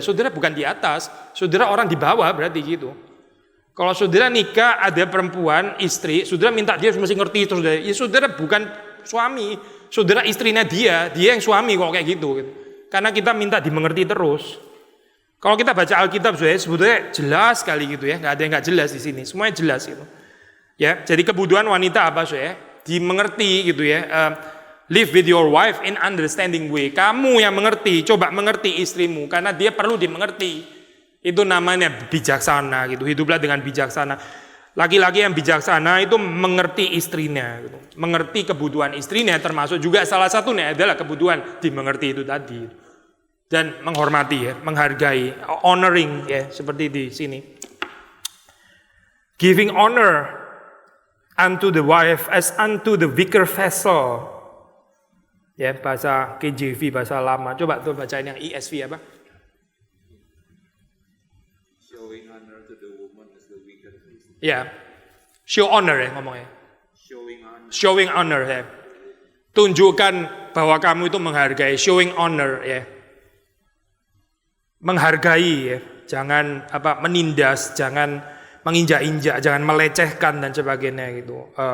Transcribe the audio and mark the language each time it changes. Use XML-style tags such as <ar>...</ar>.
<id>Saudara bukan di atas, saudara orang di bawah berarti gitu. Kalau saudara nikah ada perempuan, istri, saudara minta dia mesti ngerti terus. Ya saudara bukan suami, saudara istrinya dia yang suami kalau kayak gitu. Karena kita minta dimengerti terus. Kalau kita baca Alkitab sebetulnya jelas sekali gitu ya, nggak ada yang nggak jelas di sini, semuanya jelas gitu. Ya, jadi kebutuhan wanita apa dimengerti gitu ya.</id> <en>Live with your wife in understanding way.</en> <id>Kamu yang mengerti, coba mengerti istrimu karena dia perlu dimengerti. Itu namanya bijaksana gitu. Hiduplah dengan bijaksana. Laki-laki yang bijaksana itu mengerti istrinya gitu. Mengerti kebutuhan istrinya termasuk juga salah satunya adalah kebutuhan dimengerti itu tadi. dan menghormati ya, menghargai, honoring ya, seperti di sini.</id> <en>Giving honor unto the wife as unto the weaker vessel.</en> <id>Ya, bahasa KJV, bahasa lama. Coba tuh bacain yang ESV apa?</id> <en>Showing honor to the woman as the weaker vessel.</en> <id>Ya,</id> <en>show honor</en> <id>ya ngomongnya.</id> <en>Showing Showing honor honor.</en> <id>ya. Tunjukkan bahwa kamu itu menghargai,</id> <en>showing honor</en> <id>ya. Menghargai ya, jangan menindas, jangan menginjak-injak, jangan melecehkan dan sebagainya gitu.</id>